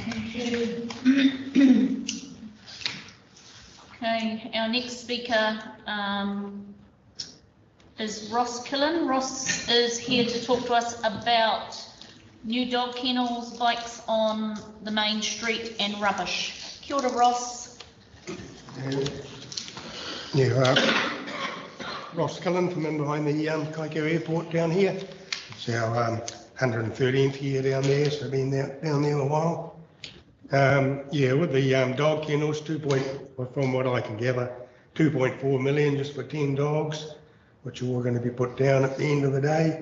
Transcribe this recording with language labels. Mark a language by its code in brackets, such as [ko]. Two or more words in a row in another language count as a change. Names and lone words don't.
[en] Okay, our next speaker is Ross Killen. Ross is here to talk to us about new dog kennels, bikes on the main street and rubbish. [mi] Kia ora, Ross. [en] Ross Killen from in behind the Kaikohe Airport down here. It's our 113th year down there, so been down there a while. With the dog kennels, from what I can gather, 2.4 million just for 10 dogs, which are all going to be put down at the end of the day.